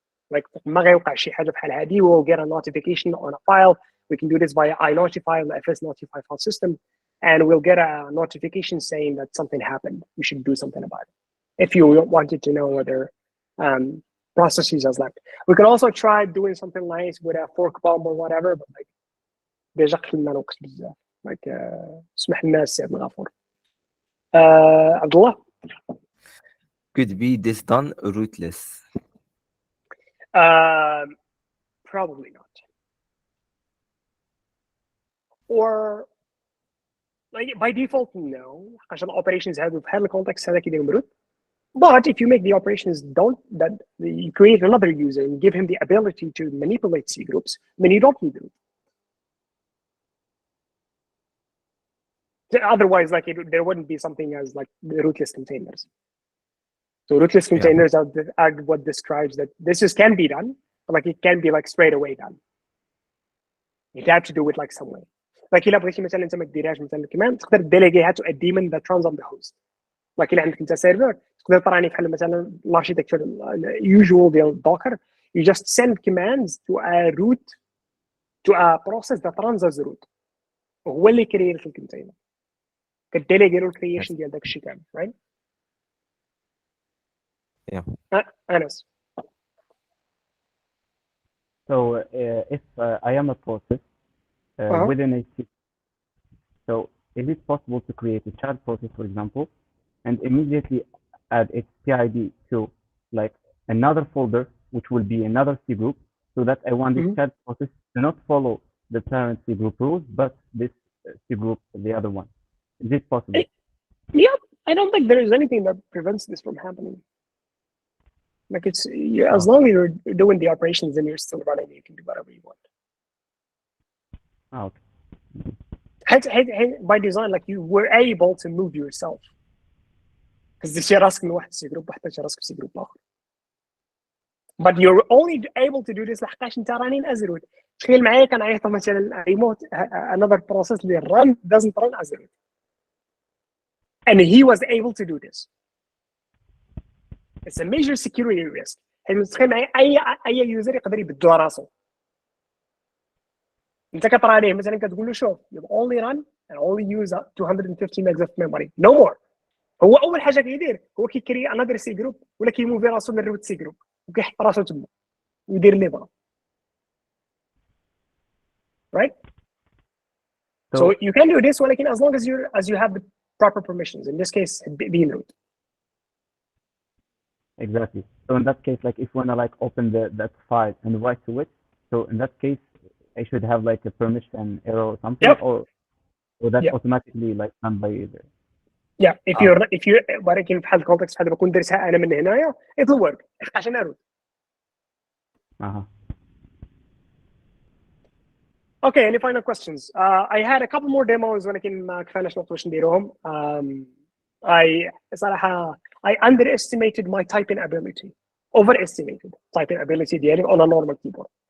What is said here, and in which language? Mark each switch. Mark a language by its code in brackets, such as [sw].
[en] Like we'll get a notification on a file. We can do this via iNotify, the FS Notify file system. and we'll get a notification saying that something happened. You should do something about it. If you wanted to know whether processes has left. We can also try doing something nice with a fork bomb or whatever, but like [ar] ديجا قتلنا الوقت بزاف. Like سمح لنا السي عبد الغفور. عبد الله. [en] Could be this done rootless? Probably not. Or like by default, no. [ar] عشان operations هذو في هذا الكونتكست هذا كيديروا root. [en] But if you make the operations that you create another user and give him the ability to manipulate CGroups, then you don't need root. Otherwise, like there wouldn't be something as like the rootless containers. So rootless containers are what describes that this can be done, but like it can be like straight away done. You have to do it like some way. [ar] Like إلا بغيتي مثلا انت ما ديرهاش مثلا كمان تقدر ديليغيها [en] to a daemon that runs on the host. [ar] Like إلا عندك انت سيرفر تقدر تراني بحال مثلا الاركيتكتشر usual ديال docker. [en] You just send commands to a process that runs as root. [ar] وهو اللي كريير في الكونتينر. كديليغي له الكرييشن ديال داك الشيء كامل, right? [en] Yeah. Anas. So if I am a process within a C, so is it possible to create a child process, for example, and immediately add its PID to like another folder, which will be another C group, so that I want this child process to not follow the parent C group rules, but this C group, the other one. Is it possible? Yeah, I don't think there is anything that prevents this from happening. Like it's as long as you're doing the operations and you're still running, you can do whatever you want. Oh, okay. By design, like you were able to move yourself. Because this [ar] راسك من واحد سي جروب وحتى راسك في سي جروب آخر. [en] But you're only able to do this [ar] لحقاش انت رانين [en] as root. [ar] تخيل معايا كان عيط مثلا [en] remote another process اللي run doesn't run as root. And he was able to do this. It's a major security risk. [ar] تخيل معايا اي يوزر يقدر يبدل راسه. انت كترى عليه مثلا كتقول له شوف [en] you only run and only use 250 megs of memory, no more. [ar] هو اول حاجه كيدير هو كيكري انذر سي جروب ولا كيموفي راسو من روت سي جروب وكيحط راسو تما ويدير اللي بغا. [en] Right? So you can do this [ar] ولكن [en] as long as you have the proper permissions. In this case, being root. Exactly. So in that case, like if when I like open that file and write to it, so in that case, I should have like a permission error or something, or that automatically like done by either. Yeah, if you [ar] ولكن في حال الكونتكست بحال بكون درتها انا من هنايا [en] it will work [ar] عشان root. [en] Okay, any final questions? I had a couple more demos [ar] ولكن ما كفاناش نوقت باش نديروهم. صراحة [en] I underestimated my typing ability, overestimated typing ability [ar] ديالي [en] on a normal keyboard.